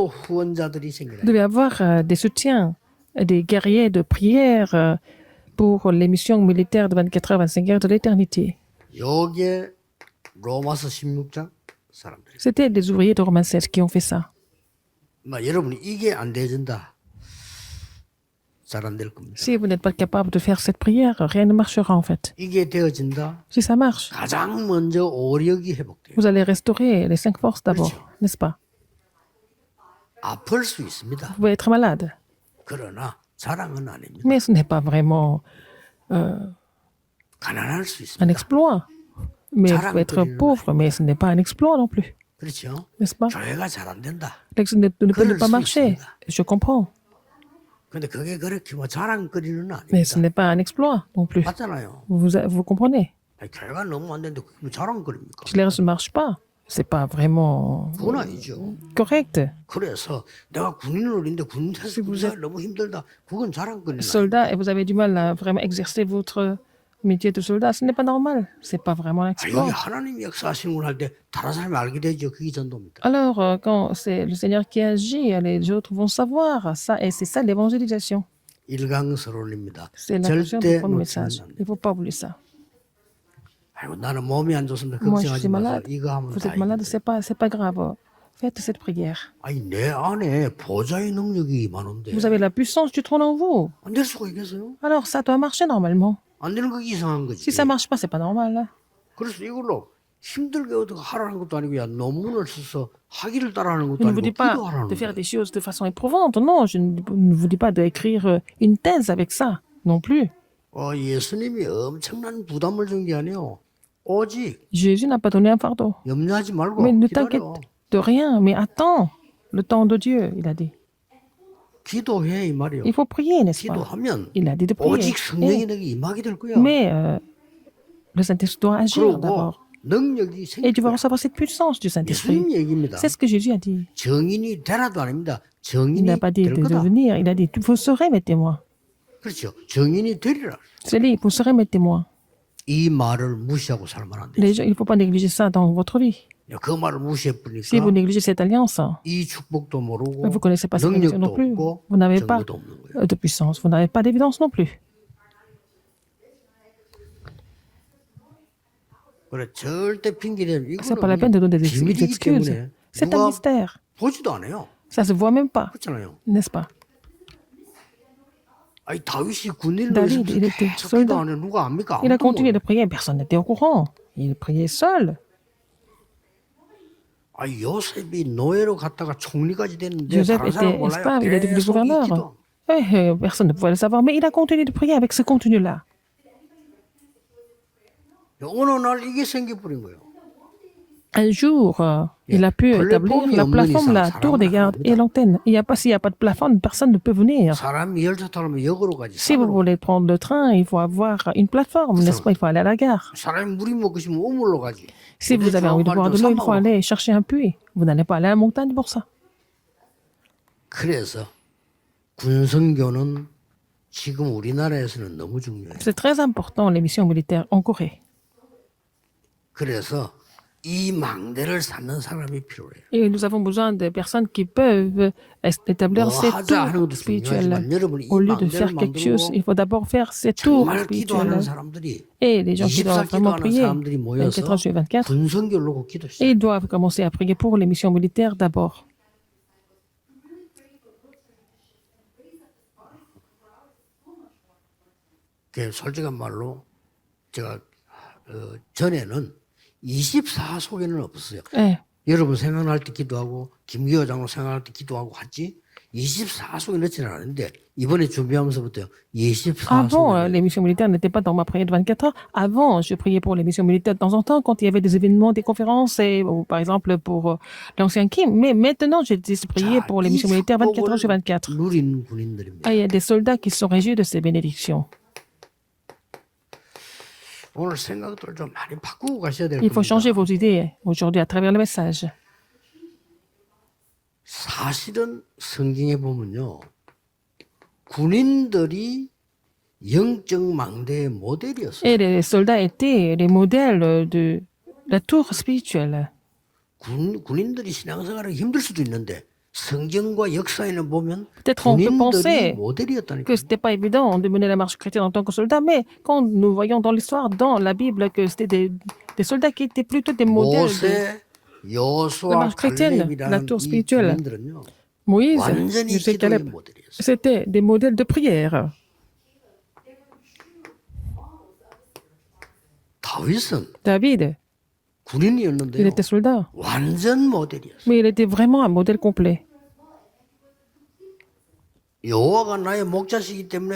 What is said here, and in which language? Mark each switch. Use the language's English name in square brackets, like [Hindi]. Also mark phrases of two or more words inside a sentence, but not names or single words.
[French] il devait y avoir des soutiens des guerriers de prière pour les missions militaires de 24 heures, 25 heures de l'éternité. [Korean] 요게 로마서 16장 사람들이. [French] C'était des ouvriers de Romains 16 qui ont fait ça. [Korean] 여러분이 이게 안 되어진다. 잘 안 될 겁니다. [French] Si vous n'êtes pas capable de faire cette prière, rien ne marchera en fait. [Korean] 이게 되어진다. [French] Si ça marche, [Korean] 가장 먼저 오력이 회복돼요. [French] vous allez restaurer les 5 forces d'abord, n'est-ce pas? [Korean] 아플 수 있습니다. [French] Vous pouvez être malade, [Korean] 그러나 자랑은 아닙니다. [French] mais ce n'est pas vraiment [Korean] 가난할 수 [French] un [Korean] 있습니다. [French] exploit. Mais vous pouvez être pauvre, mais ce n'est pas un exploit non plus, [Korean] 그렇죠? [French] n'est-ce pas? [Korean] 교회가 잘 안 된다. [French] L'église ne peut pas marcher, je comprends, [Korean] 근데 그게 그렇게 뭐 자랑거리는 [French] mais ce [Korean] 아닙니다. [French] n'est pas un exploit non plus. [Korean] 맞잖아요. [French] Vous comprenez? [Korean] 교회가 너무 안 되는데 그게 뭐 자랑거리입니까? [French] Si l'église ne marche pas, c'est pas vraiment [Korean] 그건 아니죠. [French] correct. [Korean] 그래서 내가 군인을 했는데 군대에서 군사 너무 힘들다. 그건 자랑거리는 아니에요. [French] Soldat et vous avez du mal à vraiment exercer votre métier de soldat, ce n'est pas normal. C'est pas vraiment un exploit. [Korean] 여기 하나님이 역사하시는 걸 할 때 다른 사람이 알게 되죠. 그게 전도입니다. [French] Alors, quand c'est le Seigneur qui agit, les autres vont savoir ça, et c'est ça l'évangélisation. [Korean] 일강설올입니다. [French] C'est la question du [Korean] 절대 [French] premier [Korean] 놓치면 [French] message. [Korean] 안 [French] Il [Korean] 돼요. [French] ne faut pas oublier ça. [Korean] 아이고 나는 몸이 안 좋습니다. [French] Moi, je [Korean] 걱정하지 [French] suis [Korean] 마세요. [French] malade. [Korean] 이거 하면 [French] Vous [Korean] 다 [French] êtes malade, [Korean] 이깁니다. [French] c'est pas grave. Faites cette prière. [Korean] 아니 내 안에 보좌의 능력이 많은데 [French] Vous avez la puissance du trône en vous. [Korean] 안 될 수가 있겠어요? [French] Alors, ça doit marcher normalement. [Korean] 안 되는 거 이상한 거지. [French] Si ça marche pas, c'est pas normal. Hein. [Korean] 그래서 이걸로 힘들게 어떻게 하라는 것도 아니고 야 논문을 써서 학위를 따라하는 것도 [French] Je ne vous [Korean] 아니고 [French] dis pas [Korean] 기도하라는 [French] de faire [Korean] 거예요. [French] des choses de façon éprouvante. Non, je ne vous dis pas d'écrire une thèse avec ça non plus. [Korean] 예수님이 엄청난 부담을 준 게 아니에요. 오직 [French] Jésus n'a pas donné un fardeau. [Korean] 염려하지 말고 [French] Mais ne t'inquiète [Korean] 기다려. [French] de rien, mais attends le temps de Dieu, il a dit. [Korean] 기도해 이 말이요. [French] Il faut prier, n'est-ce pas? [Korean] 기도하면 [French] Il a dit de prier. [Korean] 오직 성령이 내게 임하게 될 거야. [French] Mais le Saint-Esprit doit agir [Korean] 그리고 [French] d'abord. [Korean] 능력이 [French] Et [Korean] 생길 [French] tu vas [Korean] 거야. [French] recevoir cette puissance du Saint-Esprit. [Korean] 예수님 얘기입니다. [French] C'est ce que Jésus a dit. [Korean] 정인이 되라도 아닙니다. [French] Il [Korean] 정인이 [French] n'a pas dit [Korean] 될 [French] de [Korean] 거다. [French] devenir, il a dit, vous serez mes témoins. [Korean] 그렇죠. 정인이 되리라. [French] C'est dit, vous serez mes témoins. [Korean] 이 말을 mu시하고 살면 안 [French] Les [Korean] 되죠. [French] gens, il ne faut pas négliger ça dans votre vie. [Korean] 그 말을 무시해 [French] Si vous [Korean] 버리니까 [French] négligez cette alliance, [Korean] 이 축복도 모르고 [French] vous ne connaissez pas cette bénédiction [Korean] 능력도 [French] non plus. [Korean] 없고 [French] Vous n'avez pas [Korean] 정보도 없는 거예요. [French] de puissance, vous n'avez pas d'évidence non plus. [Korean] 그래 절대 핑계대면 [French] C'est pas la peine de donner des [Korean] 비밀이기 [French] excuses. [Korean] 때문에 [French] C'est un [Korean] 누가 [French] mystère. [Korean] 보지도 않아요. [French] Ça se voit même pas, [Korean] 그렇잖아요. [French] n'est-ce pas? [Korean] 아니 다윗이 군인을 [French] David, il était [Korean] 계속 [French] soldat. [Korean] 기도하네. 누가 압니까? [French] Il a [Korean] 아무도 [French] continué [Korean] 몰라요. [French] de prier, personne n'était au courant. Il priait seul. [Korean] 아니 요셉이 노예로 갔다가 총리까지 됐는데 [French] Joseph [Korean] 다른 사람 [French] était [Korean] 몰라요. [French] esclave, il est devenu [Korean] 계속 이 [French] gouverneur. [Korean] 기도. [French] Personne ne pouvait le savoir, mais il a continué de prier avec ce contenu-là. [Korean] 어느 날 이게 생겨버린 거예요. [French] Un jour, il a pu établir la plateforme, la tour des gardes et l'antenne. S'il n'y a pas de plateforme, personne ne peut venir. [Korean] 사람이 열차 타려면 역으로 가지. [French] Si vous [Korean] 산으로. [French] voulez prendre le train, il faut avoir une plateforme, n'est-ce pas? Il faut aller à la gare. [Korean] 사람이 물이 먹고 싶으면 우물로 가지. [French] Si vous avez envie de boire de l'eau, il faut [Korean] 산으로. [French] aller chercher un puits. Vous n'allez pas aller à la montagne pour ça. [Korean] 그래서 군성교는 지금 우리나라에서는 너무 중요해요. [French] C'est très important, les missions militaires en Corée. [Korean] 그래서 이 망대를 쌓는 사람이 필요해요. [French] Et nous avons besoin de personnes qui peuvent établir [Korean] 뭐 [French] ces [Korean] 하자 하는 [French] tours [Korean] 것도 [French] spirituelles. [Korean] 중요하지만 여러분이 이 [French] Au lieu de [Korean] 망대를 [French] faire quelque chose, [Korean] 만들고 [French] il faut d'abord faire ces tours [Korean] 정말 기도하는 [French] spirituels. [Korean] 사람들이 [French] Et les gens qui [Korean] 24 [French] doivent vraiment [Korean] 기도하는 [French] prier, [Korean] 사람들이 24 모여서 [French] heures sur 24, [Korean] 군성교를 놓고 [French] et [Korean] 기도했어요. [French] ils doivent commencer à prier pour les missions militaires d'abord. [Korean] 솔직한 말로 제가 전에는 24속에는 없었어요. [French] Eh, [Korean] 여러분 생각날 때 기도하고 김기호 장로 생각날 때 기도하고 했지 24속에 넣지는 않았는데 이번에 준비하면서부터 [French] Avant, [Korean] 24속에 [French] les missions militaires n'étaient pas dans ma prière de 24 heures. Avant, je priais pour les missions militaires de temps en temps quand il y avait des événements, des conférences, ou par exemple pour l'ancien Kim. Mais maintenant, j'ai décidé de prier pour les missions militaires 24 heures sur 24. [Korean] 누린 군인들입니다. [French] Ah, il y a des soldats qui sont régis de ces bénédictions. [Korean] 오늘 생각들 좀 많이 바꾸고 가셔야 될 [French] Il faut [Korean] 겁니다. [French] changer vos idées aujourd'hui à travers le message. [Korean] 사실은 성경에 보면요. 군인들이 영적 망대의 모델이었어요. [French] Et les soldats étaient les modèles de la tour spirituelle. [Korean] 군인들이 신앙생활하기 힘들 수도 있는데 성경과 역사에는 보면 [French] Peut-être on peut [Korean] 군인들이 [French] penser [Korean] 모델이었다니까. [French] que c'était pas évident de mener la marche chrétienne en tant que soldat, mais quand nous voyons dans l'histoire, dans la Bible, que c'était des soldats qui étaient plutôt des modèles de [Korean] 모세, [French] la [Korean] 여호수아, [French] marche chrétienne, la [Korean] 갈렙이라는 [French] tour [Korean] 이 [French] spirituelle. [Korean] 군인들은요. [French] Moïse, [Korean] 완전히 [French] Josué, [Korean] 기도의 [French] Caleb, [Korean] 모델이었어요. [French] c'était des modèles de prière. [Korean] 다윗은 [French] David, il [Korean] 군인이었는데요. [French] était soldat, [Korean] 완전 모델이었어요. [French] mais il était vraiment un modèle complet. [Korean] 여호와가 나의 목자시기 때문에